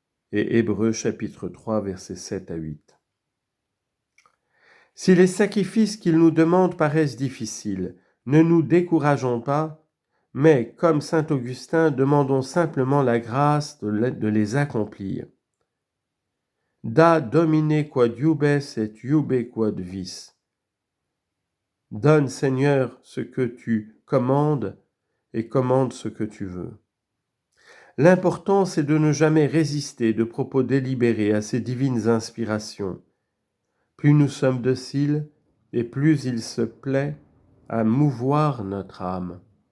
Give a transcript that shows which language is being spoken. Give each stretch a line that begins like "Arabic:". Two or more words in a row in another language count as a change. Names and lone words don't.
French: et Hébreux chapitre 3 versets 7 à 8. Si les sacrifices qu'il nous demande paraissent difficiles, ne nous décourageons pas, mais, comme saint Augustin, demandons simplement la grâce de les accomplir.
Latin: Da domine quod iubes et iube quod vis.
French: Donne, Seigneur, ce que tu commandes et commande ce que tu veux. L'important, c'est de ne jamais résister de propos délibérés à ces divines inspirations. Plus nous sommes dociles, et plus il se plaît à mouvoir notre âme.